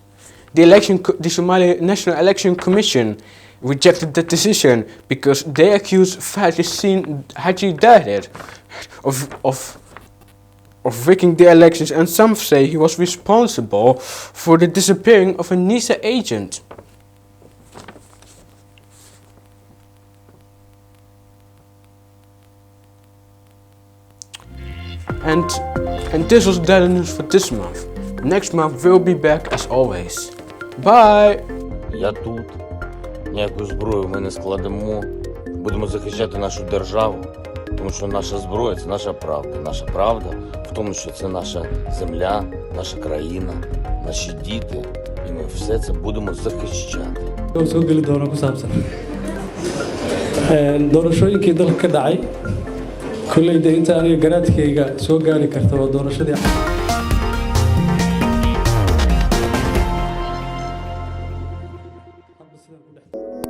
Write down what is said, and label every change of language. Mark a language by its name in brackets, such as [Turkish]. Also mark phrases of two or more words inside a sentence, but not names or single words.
[English] The Somali National Election Commission rejected the decision because they accused Fahd Yassin Haji Daher of rigging the elections, and some say he was responsible for the disappearing of a NISA agent. And this was Dallo news for this month. Next month we'll be back as always. Bye! [Ukrainian] Я тут. Ніяку зброю ми не складемо. Будемо захищати нашу державу. Тому що наша зброя – це наша правда. Наша правда в тому, що це наша земля, наша країна, наші діти. І ми все це будемо захищати. [Somali] Soo geli doona ku saabsan doorashooyinkii dalka ka dhacay kulleyda inta aniga garaadkayga soo gaari karta waa doorashadii